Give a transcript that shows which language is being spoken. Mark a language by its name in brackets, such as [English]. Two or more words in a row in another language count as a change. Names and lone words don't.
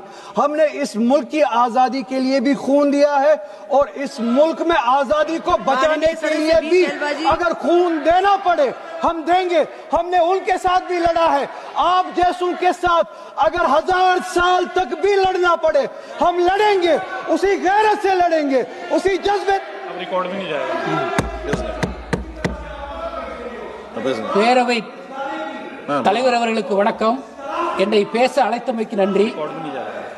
[Hindi] हमने इस मुल्क की आजादी के लिए भी खून दिया है और इस मुल्क में आजादी को बचाने के लिए भी अगर खून देना पड़े हम देंगे। हमने उनके साथ भी लड़ा है, आप जैसों के साथ अगर 1000 साल तक भी लड़ना पड़े हम लड़ेंगे, उसी गैरत से लड़ेंगे, उसी जज्बे। अब रिकॉर्ड में नहीं जाएगा। [Tamil] பேரவை தலைவர் அவர்களுக்கு வணக்கம். என்னை பேச அழைத்தமைக்கு நன்றி. [Hindi] रिकॉर्ड में नहीं जाएगा।